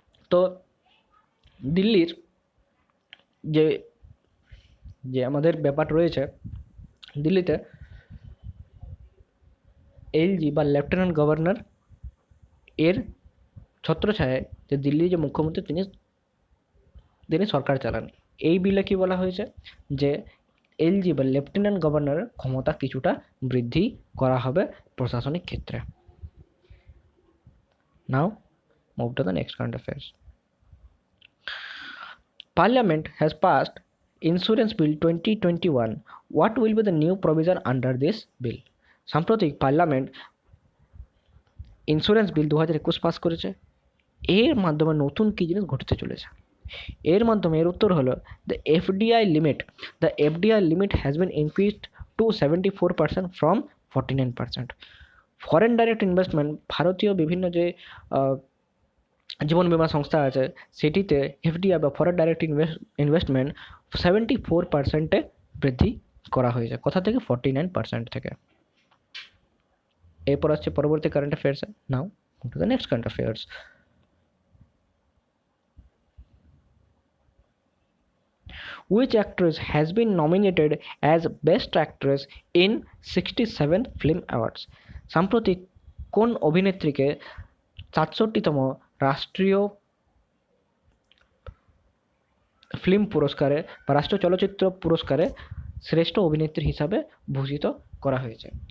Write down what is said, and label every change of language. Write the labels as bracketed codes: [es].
[bn] তো দিল্লির যে আমাদের ব্যাপার রয়েছে, দিল্লিতে এলজি বা লেফটেন্যান্ট গভর্নর এর ছত্রছায়ায় যে দিল্লির যে মুখ্যমন্ত্রী তিনি সরকার চালান। এই বিলে কি বলা হয়েছে যে এলজি বা লেফটেন্যান্ট গভর্নরের ক্ষমতা কিছুটা বৃদ্ধি করা হবে প্রশাসনিক ক্ষেত্রে। নাও [en] Move to the next current affairs. Parliament has passed Insurance Bill 2021. What will be the new provision under this bill? [bn] সাম্প্রতিক পার্লামেন্ট ইন্স্যুরেন্স বিল 2021 পাস করেছে। এর মাধ্যমে নতুন কী জিনিস ঘটতে চলেছে? এর মাধ্যমে এর উত্তর হলো [en] The FDI limit has been increased to 74% from 49%। [bn] Foreign direct investment, ভারতীয় বিভিন্ন যে জীবন বীমা সংস্থা আছে সেটিতে এফডিআই বা ফরেন ডাইরেক্ট ইনভেস্টমেন্ট 74%-এ বৃদ্ধি করা হয়েছে। কোথা থেকে? 49% থেকে। এরপর আসছে পরবর্তী current affairs. [en] Now to the next current affairs. Which actress has been nominated as Best Actress in 67 Film Awards? [bn] সাম্প্রতিক কোন অভিনেত্রীকে 67তম রাষ্ট্রীয় ফিল্ম পুরস্কারে বা রাষ্ট্রীয় চলচ্চিত্র পুরস্কারে শ্রেষ্ঠ অভিনেত্রী হিসাবে ভূষিত করা হয়েছে?